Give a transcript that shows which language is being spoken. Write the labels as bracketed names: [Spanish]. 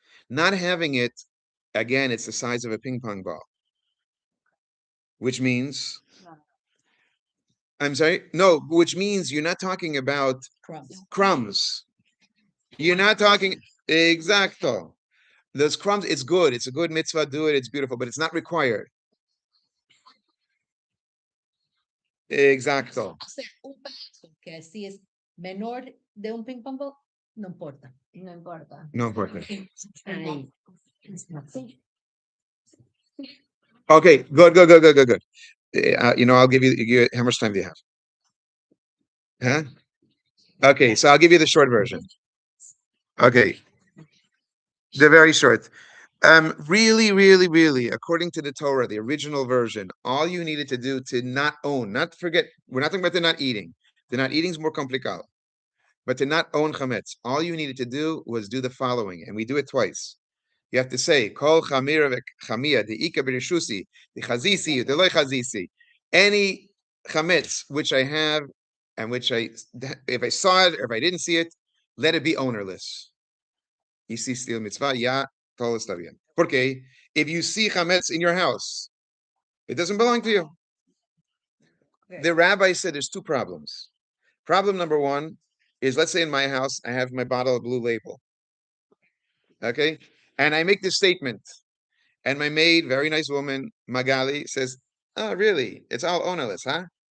[English] Not having it, again, it's the size of a ping pong ball, which means, I'm sorry, no, which means you're not talking about crumbs. You're not talking, exacto. Those crumbs, it's good. It's a good mitzvah, do it, it's beautiful, but it's not required. [Spanish] Exacto. O sea, un pedazo que así es menor de un ping pong ball, no importa. No importa. No importa. Ahí. [English] Okay, good. I'll give you how much time do you have? Huh? Okay, so I'll give you the short version. Okay. The very short. Really, according to the Torah, the original version, all you needed to do to not own, not forget, we're not talking about the not eating. The not eating is more complicado. But to not own chametz, all you needed to do was do the following, and we do it twice. [Aramaic] You have to say, Kol chamira v'chamia, the ika b'rishusi, the chazisi, the loy chazisi. [English] Any chametz which I have, and which if I saw it or if I didn't see it, let it be ownerless. [Spanish] Hiciste la mitzvah, ya, todo está bien. [English] Porque if you see chametz in your house, it doesn't belong to you. The rabbi said there's 2 problems. Problem number 1 is, let's say in my house, I have my bottle of Blue Label. Okay? And I make this statement. And my maid, very nice woman, Magali, says, oh, really? It's all ownerless, huh?